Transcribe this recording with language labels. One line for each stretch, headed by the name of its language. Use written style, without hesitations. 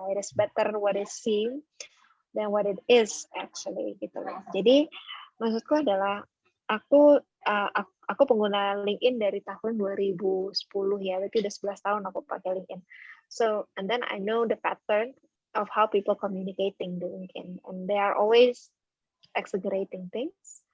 English: It is better what is seen than what it is actually gitu loh.
Indonesian: Jadi maksudku adalah aku pengguna LinkedIn dari tahun 2010 ya, berarti udah 11 tahun aku pakai LinkedIn.
English: So and then I know the pattern of how people communicating
Indonesian: di LinkedIn,
English: and they are always exaggerating things.